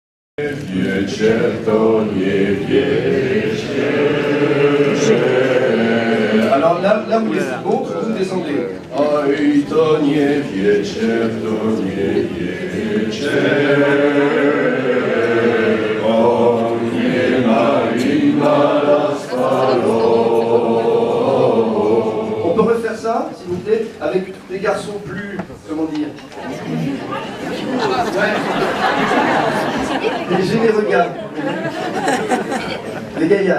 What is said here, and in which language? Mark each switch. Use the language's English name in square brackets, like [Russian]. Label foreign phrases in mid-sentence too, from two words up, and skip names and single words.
[Polish] Wiecie, to nie wiecie. [French] Alors là vous vous descendez. [Polish] Oj, to nie wiecie, to nie wiecie. O nie Marina [French] On peut refaire ça, s'il vous plaît, avec des garçons plus, comment dire, des généreux gars, des gaillards.